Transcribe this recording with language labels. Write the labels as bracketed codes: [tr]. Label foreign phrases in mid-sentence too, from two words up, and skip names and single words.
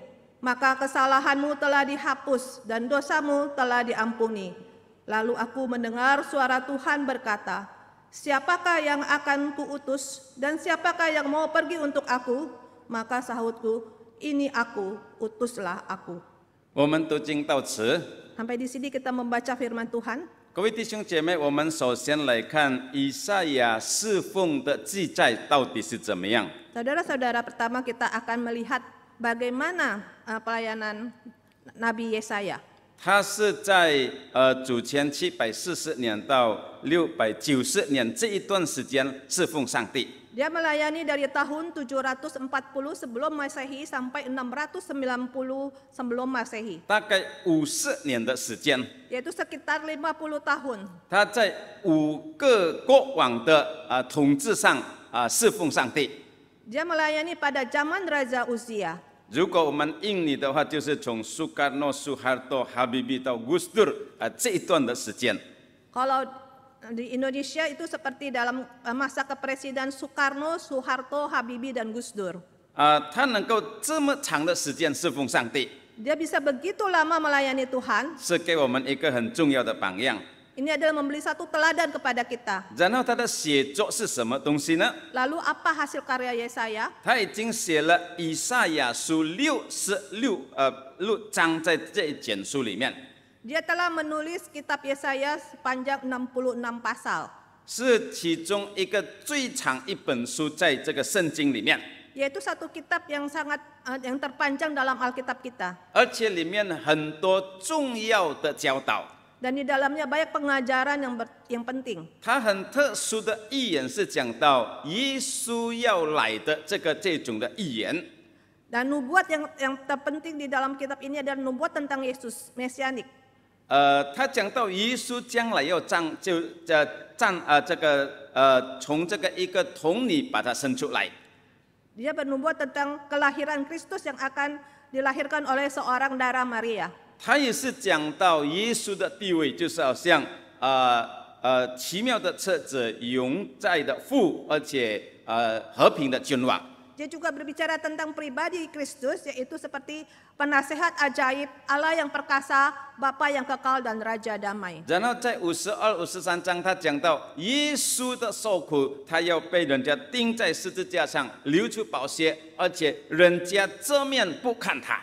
[id] Maka kesalahanmu telah dihapus dan dosamu telah diampuni." Lalu aku mendengar suara Tuhan berkata, "Siapakah yang akan kuutus dan siapakah yang mau pergi untuk aku?" Maka sahutku, "Ini aku, utuslah aku." [zh] 我们读经到此。 [id] Sampai di sini kita membaca firman Tuhan. [zh] 各位弟兄姐妹，我们首先来看以赛亚侍奉的记载到底是怎么样。 [id] Saudara-saudara, pertama kita akan melihat bagaimana pelayanan Nabi Yesaya. [zh] 他是在主前740年到690年这一段时间侍奉上帝。 [id] Dia melayani dari tahun 740 sebelum Masehi sampai 690 sebelum Masehi. [zh] 大概50年的时间。 [id] Yaitu sekitar 50 tahun. [zh] 他在5个国王的统治上侍奉上帝。 [id] Dia melayani pada zaman Raja Uzia. [zh] 如果我们印尼的话，就是从苏卡诺、苏哈多、哈比比到古斯tur这一段的时间。 [id] Kalau di Indonesia itu seperti dalam masa kepresidenan Soekarno, Soeharto, Habibie dan Gus Dur. [zh] 他能够这么长的时间侍奉上帝， [id] Dia bisa begitu lama melayani Tuhan. [zh] 是给我们一个很重要的榜样。 [id] Ini adalah memberi satu teladan kepada kita. [zh] 然后他的写作是什么东西呢？ [id] Lalu apa hasil karya Yesaya? [zh] 他已经写了以赛亚书66章，在这一卷书里面， [id] Dia telah menulis kitab Yesaya sepanjang 66 pasal. [zh] 是其中一个最长一本书，在这个圣经里面， [id] Yaitu satu kitab yang yang terpanjang dalam Alkitab kita. [zh] 而且里面很多重要的教导。 [id] Dan di dalamnya banyak pengajaran yang penting. [zh] 它很特殊的预言是讲到耶稣要来的这种的预言。 [id] Dan nubuat yang terpenting di dalam kitab ini adalah nubuat tentang Yesus Mesianik. [zh] 他讲到耶稣将来要从这个一个童女把他生出来。 [id] Dia bernubuat tentang kelahiran Kristus yang akan dilahirkan oleh seorang darah Maria. [zh] 他也是讲到耶稣的地位，就是好像奇妙的车子，永在的父，而且和平的君王。 [id] Dia juga berbicara tentang pribadi Kristus, yaitu seperti penasehat ajaib, Allah yang perkasa, Bapa yang kekal dan Raja damai. [zh] 然后在52、53章，他讲到耶稣的受苦，他要被人家钉在十字架上，流出宝血，而且人家遮面不看他。